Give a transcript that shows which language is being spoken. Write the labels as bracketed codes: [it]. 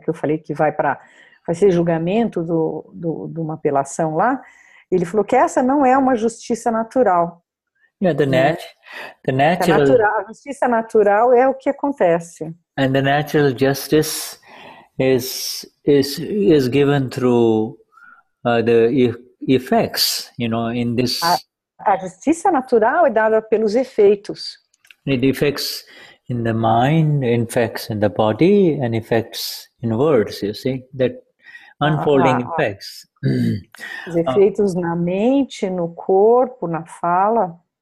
[pt] Que eu falei que vai ser julgamento de uma apelação lá. Ele falou que essa não é uma justiça natural. [en] Yeah, the natural. [pt] A justiça natural é o que acontece. [en] And the natural justice is given through the effects, in this. [pt] A justiça natural é dada pelos efeitos. [en] It effects in the mind, effects in the body, and effects in words. You see that unfolding effects. [pt] Os efeitos na mente, no corpo, na fala.